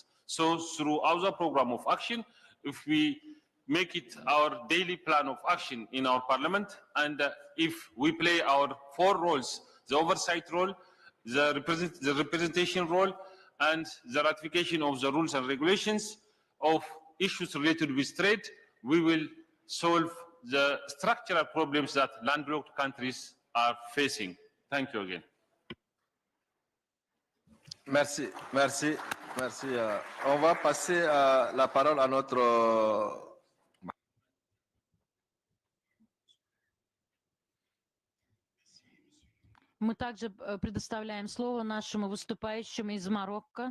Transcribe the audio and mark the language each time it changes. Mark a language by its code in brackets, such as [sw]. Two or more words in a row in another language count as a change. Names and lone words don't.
[en] So through Hausa Programme of Action, if we make it our daily plan of action in our parliament, and if we play our 4 roles, the oversight role, the representation role, and the ratification of the rules and regulations of issues related with trade, we will solve the structural problems that landlocked countries are facing. Thank you again. [fr] Merci, merci, merci. On va passer la parole à notre... [ru] Мы также предоставляем слово нашему выступающему из Марокко.